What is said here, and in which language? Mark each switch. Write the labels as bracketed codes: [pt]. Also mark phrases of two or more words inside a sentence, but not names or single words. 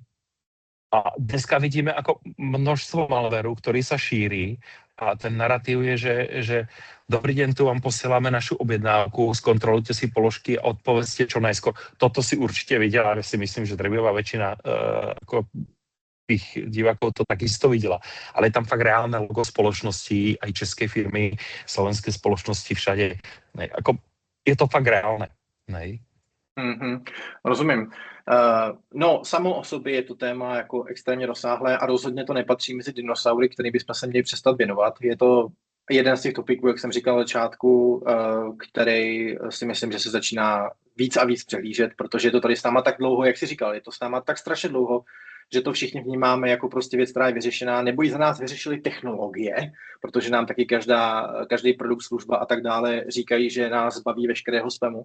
[sk] A dneska vidíme ako množstvo malveru, ktorý sa šíri a ten narratív je, že dobrý deň, tu vám posielame našu objednávku, skontrolujte si položky a odpovedzte čo najskôr. Toto si určite videla, ja si myslím, že drvivá väčšina ako tých divákov to takisto videla. Ale je tam fakt reálne logo spoločnosti, aj české firmy, slovenské spoločnosti všade. Ne, ako, je to fakt reálne. Ne? [cs] Rozumím. No, samo o sobě je to téma jako extrémně rozsáhlé a rozhodně to nepatří mezi dinosaury, kterým bychom se měli přestat věnovat. Je to jeden z těch topiků, jak jsem říkal na začátku, který si myslím, že se začíná víc a víc přehlížet, protože je to tady s náma tak dlouho, jak jsi říkal, je to s náma tak strašně dlouho, že to všichni vnímáme jako prostě věc, která je vyřešená, nebo ji za nás vyřešili technologie, protože nám taky každý produkt, služba a tak dále říkají, že nás baví veškerého spamu.